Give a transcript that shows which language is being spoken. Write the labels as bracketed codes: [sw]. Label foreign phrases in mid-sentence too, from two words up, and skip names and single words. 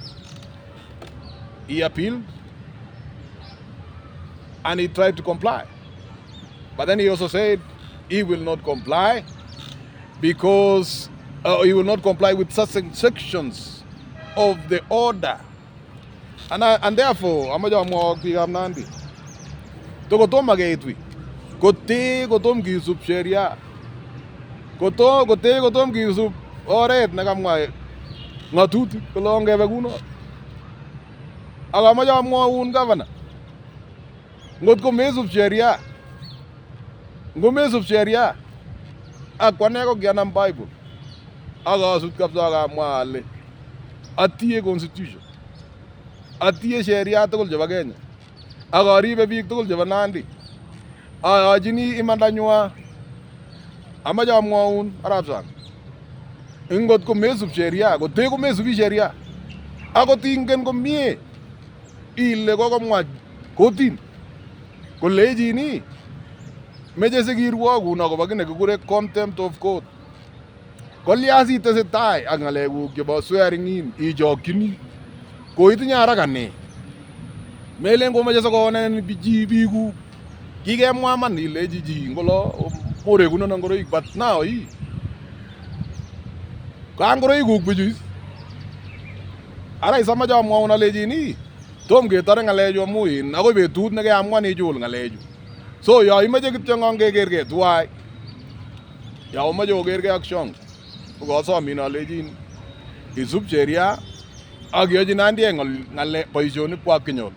[en] He appealed and he tried to comply. But then he also said he will not comply because he will not comply with certain sections of the order. And therefore, [kln] amaja mo bigam nandi. To gotom magaitwi. Gotom gisub sheria. Gotom gisub oret nakamwa ngatuti kolonge beguno. Agamaja mo un governor. Ngot ko mesub sheria. Ngomesub sheria. Akwane ko gyanam Bible. Aga sut kapsa ga mwale. Atiye constitution. Atiye sheria tugul chebo Kenya. Akaribe biik tugul chebo Nandi. Ayachini imanda nywa. Amache amwaun arap sang. Ingot ko mesub sheria, kote ko mesubi sheria. Akot ingen komie ile kokomwa kotin kolechini meche sikirwogun akobo kit nekikure [en] contempt of court. [kln] Kolya sitesetai ak ng'alekuk chebo [en] swearing in [kln] ichokyini. Koitinye haraka ne? Melen komeche sikonen biikuk. Kikemwa man ilechi chi ngolo morekunon ngoroik, [en] but now [kln] ka ngoroik kuk bichu ara isamache amwaun alechin tom ketore ngalechu amu akoi betut nekeamwan ichul ngalechu. So yo imache kityo kekergei tuwai, yo umache okergei ak Shong, kokasomin alechin isub sheria ak iyochi nandiek ngale boisionik kwak kenyor.